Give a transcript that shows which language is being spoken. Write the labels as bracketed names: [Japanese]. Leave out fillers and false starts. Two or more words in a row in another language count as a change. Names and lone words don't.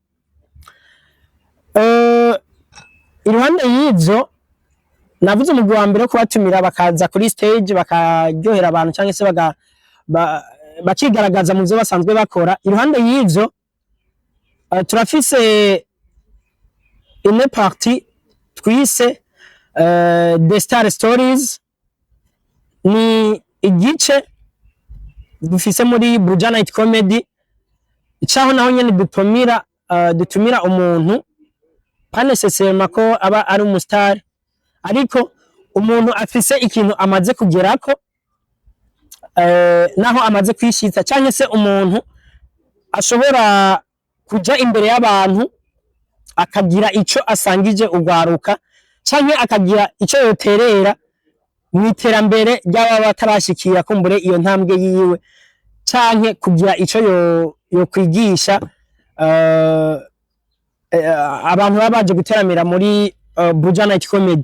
[Rundi] Iruhande y'ivyo navuze umugwi wa mbere kubatumira bakaza kuri stage bakaryohera abantu cyangwa se bakigaragaza mu byo basanzwe bakora. Iruhande y'ivyo turafise [French] une partie [Rundi] twise The Star Stories, ni igice dufise muri Buja Night Comedy cyaho naho nyene dutumira umuntu [French] pas nécessairement [Rundi] ko aba ari umustar, ariko umuntu afise ikintu amaze kugerako naho amaze kwishitsa, cyangwa se umuntu ashobora kuja imbere y'abantu akagira ico asangije ugwaruka, cyangwa akagira ico yoterera mu iterambere ry'aba batarashikira kumbure iyo ntambwe yiwe, cyangwa kugira ico yo kwigisha abantu babaje guteramira muri Buja Night Comedy.